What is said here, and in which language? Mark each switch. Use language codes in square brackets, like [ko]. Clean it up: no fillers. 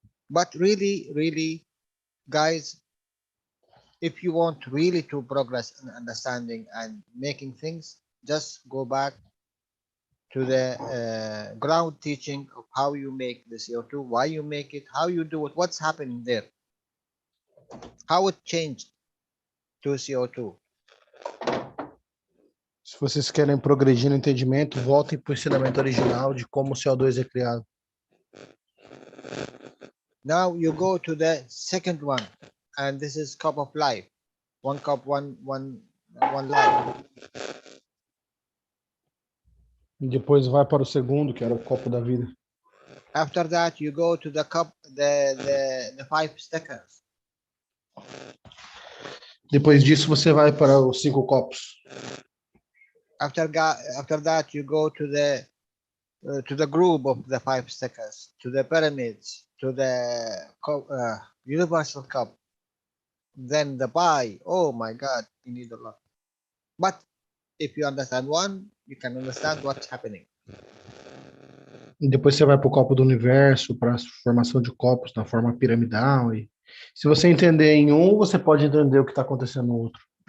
[en] But really, guys, if you want really to progress in understanding and making things, just go back to the ground teaching of how you make the CO2, why you make it, how you do it, what's happening there, how it changed to CO2. [pt] Se vocês querem progredir no entendimento, voltem para o ensinamento original de como o CO2 é criado. [en] Now you go to the second one, and this is cup of life. One cup, one life. [pt] E depois vai para o segundo, que era o copo da vida. [en] After that, you go to the cup, the 5 stickers. [pt] Depois disso, você vai para os 5 copos. [en] After that, you go to the group of the 5 stickers, to the pyramids, to the universal cup. Then the pie. Oh my God, you need a lot. But if you understand one, you can understand what's happening. [pt] E depois você vai para o copo do universo, para a formação de copos na forma piramidal. E se você entender em um, você pode entender o que está acontecendo no outro.